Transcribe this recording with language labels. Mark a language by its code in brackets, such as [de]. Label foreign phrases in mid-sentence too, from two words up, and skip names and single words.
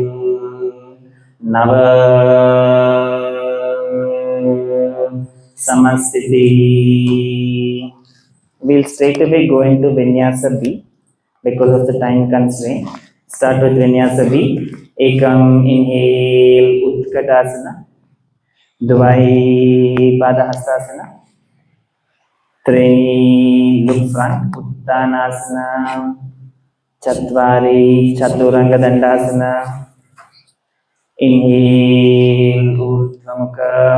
[sa] Nava, samastiti. [en] We'll straight away go into vinyasa B because of the time constraint. Start with vinyasa B. Ekam, inhale, [sa] utkatasana. Dvai, padahastasana. [en] Treni, look front, uttanasana. [sa] Chatvari, chaturanga dandasana. [en] Inhale, urdhvamukha.